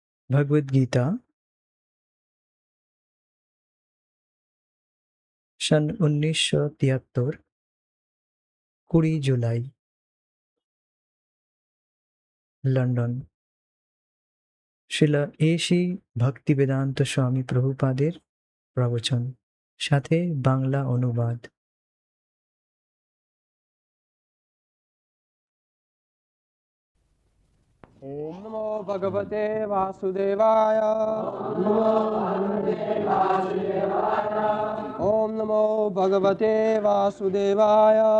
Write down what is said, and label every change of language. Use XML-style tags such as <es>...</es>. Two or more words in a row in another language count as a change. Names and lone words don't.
<bn>ভগবদ গীতা সন 1973 20 জুলাই লন্ডন। শিলা এসি ভক্তিবেদান্ত স্বামী প্রভুপাদের প্রবচন, সাথে বাংলা অনুবাদ।</bn> <sa>ओम नमो भगवते वासुदेवाय। ओम नमो भगवते वासुदेवाय।</sa>